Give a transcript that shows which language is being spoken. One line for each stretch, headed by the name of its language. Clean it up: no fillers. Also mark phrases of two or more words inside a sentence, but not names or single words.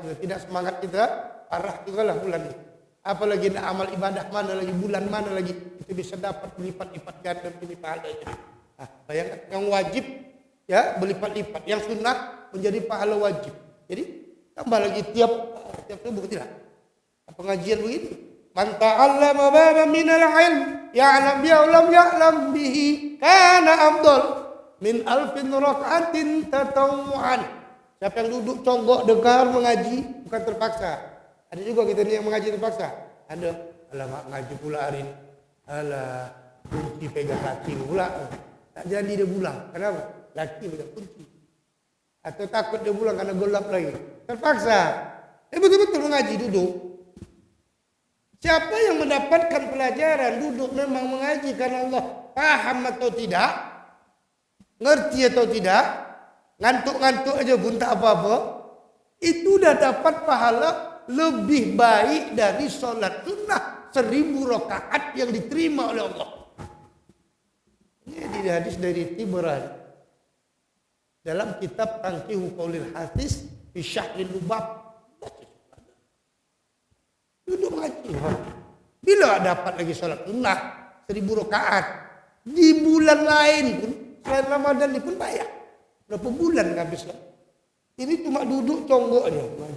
Indonesian: Tidak semangat kita, parah juga lah bulan ini. Apalagi nak amal ibadah mana lagi, bulan mana lagi. Itu bisa dapat berlipat-lipat ganda ini pahalanya. Nah, bayangkan yang wajib ya berlipat-lipat. Yang sunnah menjadi pahala wajib. Jadi tambah lagi tiap subuh tidak. Pengajian begini.
Arabic: من تعلم بابا من العلم يعلم به لم يعلم به كان أفضل من ألف ركعة تطوعا.
Indonesian: Siapa yang duduk conggok dengar mengaji bukan terpaksa. Ada juga kita ni yang mengaji terpaksa. Ada. Alah ngaji pula hari ini. Alah Kunci pegang laki pula. Tak jadi dia pulang. Kenapa? Laki pegang kunci. Atau takut dia pulang karena gelap lagi. Terpaksa. Betul-betul mengaji duduk. Siapa yang mendapatkan pelajaran duduk memang mengaji karena Allah paham atau tidak, ngerti atau tidak, ngantuk-ngantuk aja pun tak apa-apa, itu udah dapat pahala lebih baik dari sholat sunnah 1000 rakaat yang diterima oleh Allah. Ini hadis dari Tibrani dalam kitab Tanqihu Qaulil Hadis fi Syahril Lubab. Duduk mengaji. Bila dapat lagi sholat sunnah 1000 rakaat di bulan lain pun selain Ramadan ini pun banyak. Berapa bulan habis lah. Ini cuma duduk conggok aja mengaji.